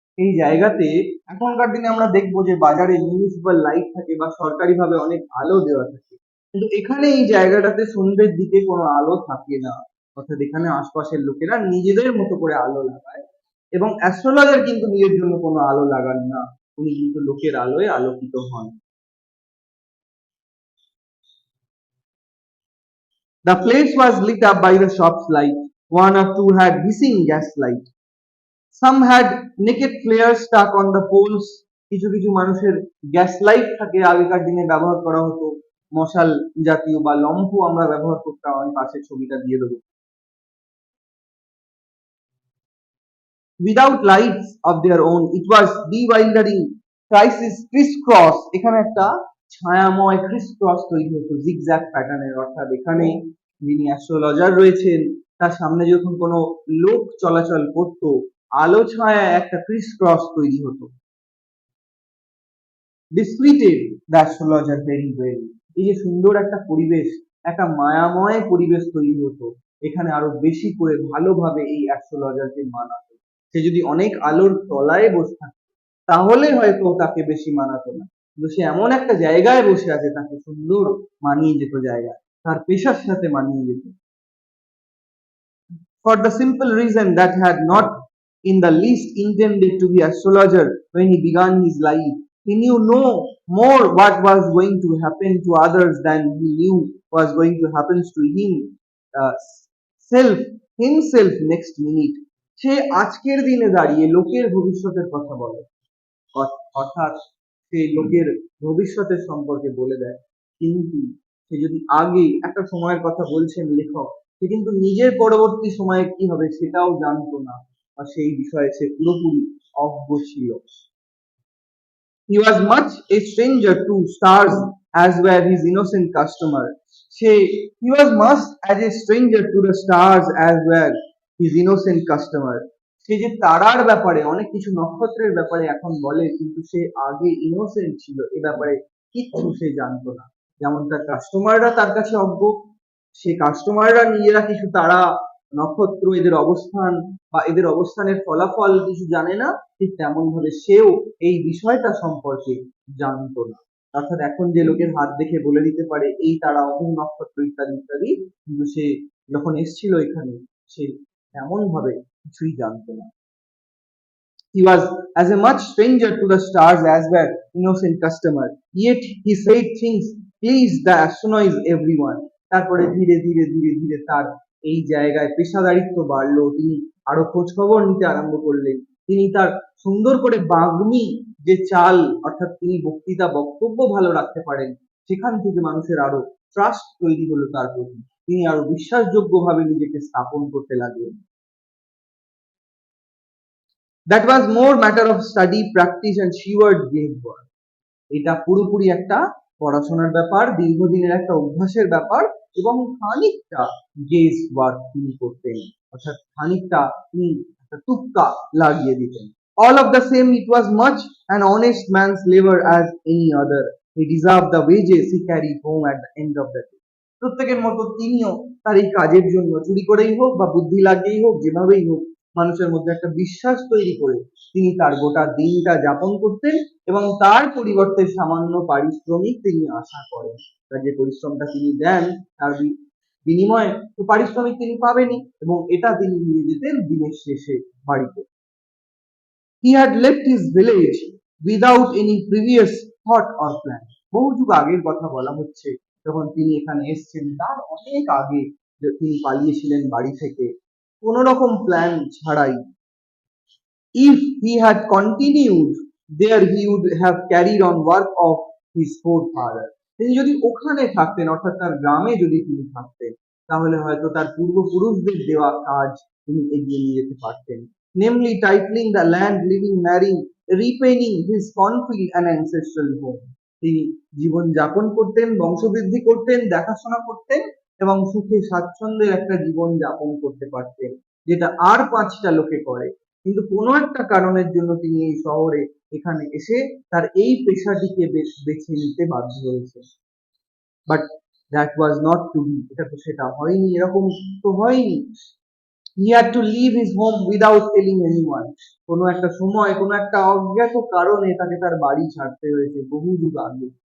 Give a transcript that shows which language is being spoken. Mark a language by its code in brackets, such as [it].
[bn] এই জায়গাতে এখনকার দিনে আমরা দেখবো যে বাজারে মিউনিসিপাল লাইট থাকে বা সরকারিভাবে অনেক আলো দেওয়া থাকে, কিন্তু এখানে এই জায়গাটাতে সন্ধ্যের দিকে কোনো আলো থাকে না। অর্থাৎ এখানে আশপাশের লোকেরা নিজেদের মতো করে আলো লাগায়, এবং অ্যাস্ট্রোলজার কিন্তু নিজের জন্য কোনো আলো লাগান না, উনি কিন্তু লোকের আলোয় আলোকিত হন। [en] The place was lit up by the shop's light. One or two had hissing gas light. Some had naked flares stuck on the poles. [bn] কিছু কিছু মানুষের গ্যাস লাইট থাকে, আগেকার দিনে ব্যবহার করা হতো, মশাল জাতীয় বা লম্ফ আমরা ব্যবহার করতাম। আমি পাশের ছবিটা দিয়ে দেবো। [en] Without lights of their own, it was bewildering crisis crisscross. [bn] এখানে একটা ছায়াময় ক্রিস ক্রস তৈরি হতো জিগজ্যাগ প্যাটার্নের, অর্থাৎ এখানে যিনি অ্যাস্ট্রোলজার রয়েছেন তার সামনে যখন কোনো লোক চলাচল করত, আলো ছায়ায় একটা ক্রিস ক্রস তৈরি হতো। [en] Discredited the astrologer very well. [bn] এই যে সুন্দর একটা পরিবেশ, একটা মায়াময় পরিবেশ তৈরি হতো, এখানে আরো বেশি করে ভালোভাবে এই অ্যাস্ট্রোলজারকে মানাতো। সে যদি অনেক আলোর তলায় বসে থাকতো তাহলে হয়তো তাকে বেশি মানাতো না, কিন্তু সে এমন একটা জায়গায় বসে আছে তাকে সুন্দর মানিয়ে যেত জায়গা, তার পেশার সাথে মানিয়ে যেত। [en] For the simple reason that had not in the least intended to be astrologer when he began his life. He knew no more what was going to happen to others than he knew was going to happen to him uh, self himself next minute. [bn] সে আজকের দিনে দাঁড়িয়ে লোকের ভবিষ্যতের কথা বলে, অর্থাৎ সে লোকের ভবিষ্যতের সম্পর্কে বলে দেয়, কিন্তু সে যদি আগে একটা সময়ের কথা বলছেন লেখক, সে কিন্তু নিজের পরবর্তী সময়ে কি হবে সেটাও জানতো না, বা সেই বিষয়ে সে পুরোপুরি অজ্ঞ ছিল। [en] He was much a stranger to stars as were his innocent customer. He was much as a stranger to the stars as were his innocent customer. [bn] সে যে তারার ব্যাপারে অনেক কিছু নক্ষত্রের ব্যাপারে এখন বলে, কিন্তু সে আগে ইনোসেন্ট ছিল, এ ব্যাপারে কিচ্ছু সে জানতো না। যেমন তার কাস্টমাররা তার কাছে অজ্ঞ, সে কাস্টমাররা নিজেরা কিছু তারা নক্ষত্র এদের অবস্থান বা এদের অবস্থানের ফলাফল কিছু জানে না, ঠিক তেমন ভাবে সেও এই বিষয়টা সম্পর্কে জানতো না। অর্থাৎ এখন যে লোকের হাত দেখে বলে দিতে পারে এই তারা অমুক নক্ষত্র ইত্যাদি ইত্যাদি, কিন্তু সে যখন এসেছিল এখানে সে এমন ভাবে কিছুই জানতো না। [en] He was as a much stranger to the stars as were innocent customer, yet he said things pleased the astonish everyone. [bn] তারপরে ধীরে ধীরে ধীরে ধীরে তার এই জায়গায় পেশাদারিত্ব বাড়লো, তিনি আরো খোঁজ খবর নিতে আরম্ভ করলেন, তিনি তার সুন্দর করে বাগ্মী যে চাল, অর্থাৎ তিনি বক্তৃতা বক্তব্য ভালো রাখতে পারেন, সেখান থেকে মানুষের আরো ট্রাস্ট তৈরি হলো তার প্রতি, তিনি আরো বিশ্বাসযোগ্য ভাবে নিজেকে স্থাপন করতে লাগলেন। [en] That was more matter of study, practice and sheer guesswork. [bn] এটা পুরোপুরি একটা পড়াশোনার ব্যাপার, দীর্ঘদিনের একটা অভ্যাসের ব্যাপার, এবং খানিকটা গেস ওয়ার্ক তিনি করতেন, অর্থাৎ খানিকটা তিনি একটা তুক্কা লাগিয়ে দিতেন। [en] All of the same, it was much an honest man's labor as any other. He deserved the wages he carried home at the end of the day. [bn] প্রত্যেকের মতো তিনিও তার এই কাজের জন্য চুরি করেই হোক বা বুদ্ধি লাগিয়েই হোক, যেভাবেই হোক, মানুষের মধ্যে একটা বিশ্বাস তৈরি করে তিনি তার গোটা দিনটা যাপন করতেন, এবং তার পরিবর্তে সামান্য পারিশ্রমিক তিনি আশা করেন। তার যে পরিশ্রমটা তিনি দেন তার বিনিময়ে তো পারিশ্রমিক তিনি পাবেনই, এবং এটা তিনি নিয়ে যেতেন দিনের শেষে বাড়িতে। [en] He had left his village without any previous thought or plan. [bn] বহু যুগ আগের কথা বলা হচ্ছে, যখন তিনি এখানে এসেছেন তার অনেক আগে তিনি পালিয়েছিলেন বাড়ি থেকে কোনো রকম প্ল্যান ছাড়াই। [en] If he had continued there, he would have carried on work of his forefather. [bn] তিনি যদি ওখানে থাকতেন, অর্থাৎ তার গ্রামে যদি তিনি থাকতেন, তাহলে হয়তো তার পূর্বপুরুষদের দেওয়া কাজ তিনি এগিয়ে নিয়ে যেতে পারতেন, [en] namely titling the land, living, marrying, repaying his cornfield and ancestral home. [bn] তিনি জীবন যাপন করতেন, বংশবৃদ্ধি করতেন, দেখাশোনা করতেন, এবং সুখে স্বাচ্ছন্দ্যের একটা জীবন যাপন করতে পারতেন, যেটা আর 5টা লোকে করে। কিন্তু কোনো একটা কারণের জন্য তিনি এই শহরে এখানে এসে তার এই পেশাটিকে বেছে নিতে বাধ্য হয়েছে। [en] but that was not to be, [bn] এটা তো সেটা হয়নি, এরকম তো হয়নি। [en] He had to leave his home without telling anyone. [bn] কোনো একটা সময় কোনো একটা অজ্ঞাত কারণে তাকে তার বাড়ি ছাড়তে হয়েছে বহু যুগ আগে।